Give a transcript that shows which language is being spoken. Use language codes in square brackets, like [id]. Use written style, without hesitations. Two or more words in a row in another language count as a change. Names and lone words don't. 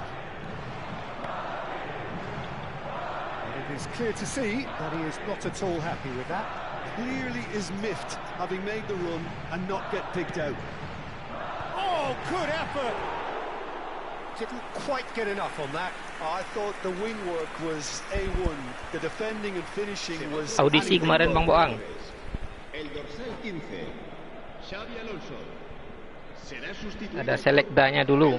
[en] And it is clear to see that he is not at all happy with that. Clearly is miffed, having made the run and not get picked out. Oh, good effort! Didn't quite get enough on that. I thought the wing work was A1. The defending and finishing was... [id] Audisi kemarin bang Boang. [es] El dorsal 15, Xavi Alonso. Será sustituido [id] Ada selektanya dulu.